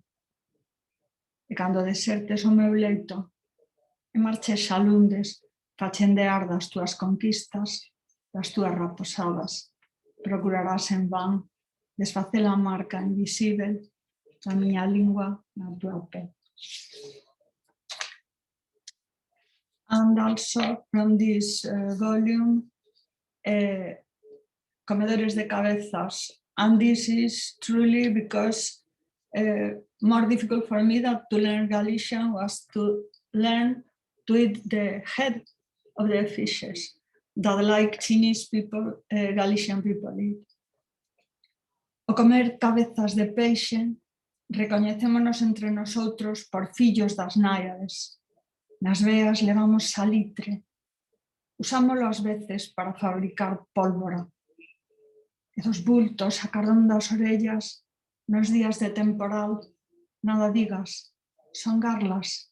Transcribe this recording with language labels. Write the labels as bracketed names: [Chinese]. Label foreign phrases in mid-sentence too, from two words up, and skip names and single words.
[Galician] E cando desertes o meu leito e marches xalundes, fachendear das túas conquistas, das túas raposadas, procurarás en van desfacer a marca invisível da miña lingua na túa pé. [English] And also from this volume, [Galician] Comedores de Cabezas, [English] and this is truly because more difficult for me than to learn Galician was to learn to eat the head of the fishes that like Chinese people, Galician people eat. [Galician] O comer cabezas de peixe, recoñecémonos entre nosotros por fillos das náiades. Nas veas levamos salitre, usámolo ás veces para fabricar pólvora. E dos bultos a carón das orellas, nos días de temporal, nada digas, son garlas.